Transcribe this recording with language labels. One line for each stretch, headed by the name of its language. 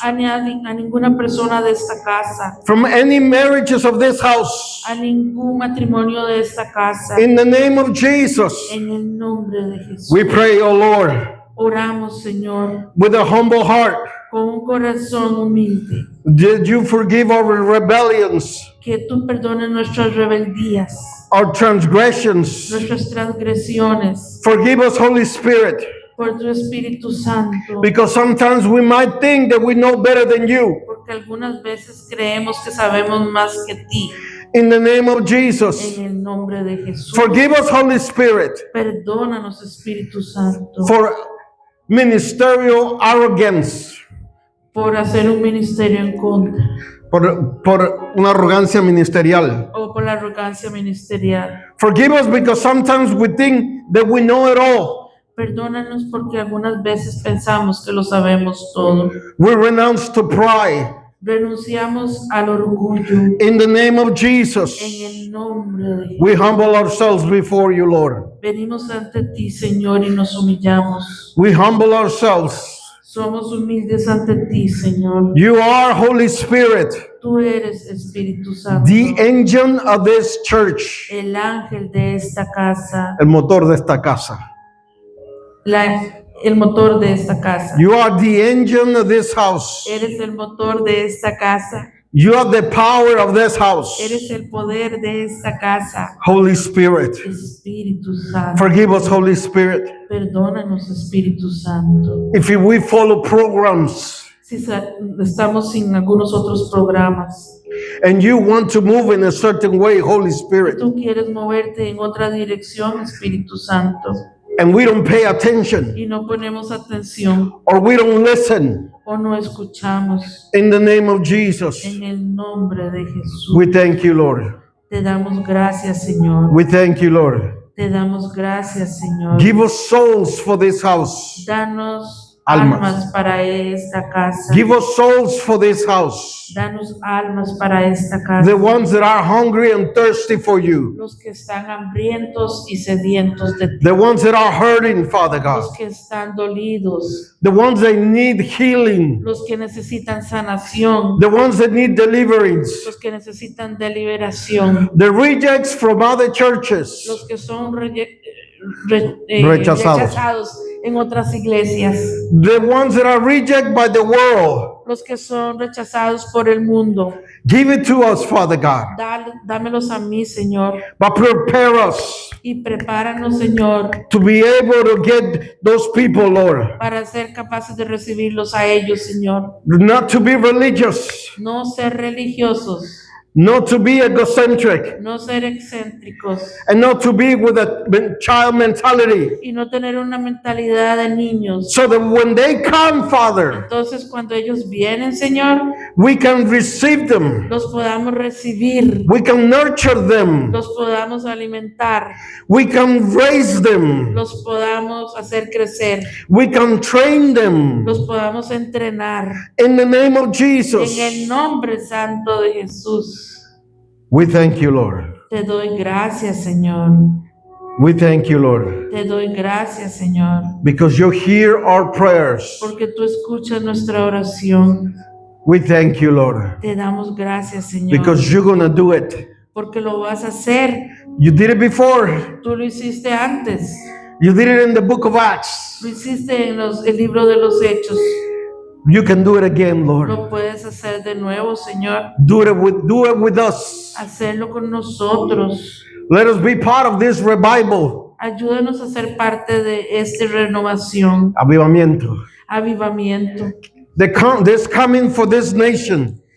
Spanish: A ninguna persona de esta casa.
English: from any marriages of this house,
Spanish: A ningún matrimonio de esta casa.
English: in the name of Jesus,
Spanish: En el nombre de Jesús.
English: we pray, O Lord,
Spanish: Oramos, Señor,
English: with a humble heart,
Spanish: con un corazón humilde.
English: did you forgive our rebellions,
Spanish: Que tú perdones nuestras rebeldías,
English: our transgressions?
Spanish: nuestras transgresiones,
English: Forgive us, Holy Spirit,
Spanish: por tu Espíritu Santo.
English: because sometimes we might think that we know better than you.
Spanish: Porque algunas veces creemos que sabemos más que ti.
English: In the name of Jesus,
Spanish: En el nombre de Jesús.
English: forgive us, Holy Spirit,
Spanish: Perdónanos, Espíritu Santo,
English: for ministerial arrogance,
Spanish: por hacer un ministerio en contra por una arrogancia ministerial. o por la arrogancia ministerial.
English: Forgive us because sometimes we think that we know it all.
Spanish: Perdónanos porque algunas veces pensamos que lo sabemos todo.
English: We renounce to pride.
Spanish: Renunciamos al orgullo.
English: In the name of
Spanish: En
English: Jesus,
Spanish: el nombre de Jesús.
English: we humble ourselves before you, Lord.
Spanish: Venimos ante ti, Señor, y nos humillamos.
English: We humble ourselves.
Spanish: Somos humildes ante ti, Señor.
English: You are Holy Spirit,
Spanish: Tú eres Espíritu Santo,
English: the engine of this church,
Spanish: el ángel de esta casa, el motor de esta casa. el motor de esta casa.
English: You are the engine of this house.
Spanish: Eres el motor de esta casa.
English: You are the power of this house.
Spanish: Eres el poder de esta casa.
English: Holy Spirit,
Spanish: Espíritu Santo.
English: forgive us, Holy Spirit.
Spanish: Perdónanos, Espíritu Santo.
English: If we follow programs
Spanish: Si estamos sin algunos otros programas,
English: and you want to move in a certain way, Holy Spirit,
Spanish: tú quieres moverte en otra dirección, Espíritu Santo,
English: and we don't pay attention
Spanish: y no ponemos atención
English: or we don't listen,
Spanish: o no escuchamos,
English: in the name of Jesus,
Spanish: en el nombre de Jesús,
English: we thank you, Lord.
Spanish: te damos gracias, Señor.
English: We thank you, Lord.
Spanish: Te damos gracias, Señor.
English: Give us souls for this house.
Spanish: Danos Almas. almas para esta casa.
English: Give us souls for this house.
Spanish: Danos almas para esta casa.
English: The ones that are hungry and thirsty for you.
Spanish: Los que están hambrientos y sedientos de ti.
English: The ones that are hurting, Father
Spanish: Los
English: God.
Spanish: que están dolidos.
English: The ones that need healing.
Spanish: Los que necesitan sanación.
English: The ones that need deliverance.
Spanish: Los que necesitan de liberación.
English: The rejects from other churches.
Spanish: Los que son Rechazados. rechazados en otras iglesias.
English: The ones that are rejected by the world.
Spanish: Los que son rechazados por el mundo.
English: Give it to us, Father God.
Spanish: Dámelos a mí, Señor.
English: But prepare us
Spanish: Y prepáranos, Señor,
English: to be able to get those people, Lord.
Spanish: para ser capaces de recibirlos a ellos, Señor.
English: Not to be religious,
Spanish: No ser religiosos,
English: not to be egocentric,
Spanish: no ser excéntricos
English: and not to be with a child mentality.
Spanish: y no tener una mentalidad de niños.
English: So that when they come, Father,
Spanish: Entonces, cuando ellos vienen, Señor,
English: we can receive them.
Spanish: los podamos recibir,
English: We can nurture them.
Spanish: los podamos alimentar,
English: We can raise them.
Spanish: los podamos hacer crecer,
English: We can train them.
Spanish: los podamos entrenar.
English: In the name of
Spanish: En
English: Jesus,
Spanish: el nombre santo de Jesús,
English: we thank you, Lord.
Spanish: te doy gracias, Señor.
English: We thank you, Lord,
Spanish: Te doy gracias, Señor,
English: because you hear our prayers.
Spanish: porque tú escuchas nuestra oración.
English: We thank you, Lord,
Spanish: Te damos gracias, Señor,
English: because you're going to do it.
Spanish: porque lo vas a hacer.
English: You did it before.
Spanish: Tú lo hiciste antes.
English: You did it in the book of Acts.
Spanish: Lo hiciste en el libro de los Hechos.
English: You can do it again, Lord.
Spanish: Lo puedes hacer de nuevo, Señor.
English: Do it with us.
Spanish: Hacerlo con nosotros.
English: Let us be part of this revival.
Spanish: Ayúdanos a ser parte de esta renovación, Avivamiento. avivamiento,
English: This coming for this nation.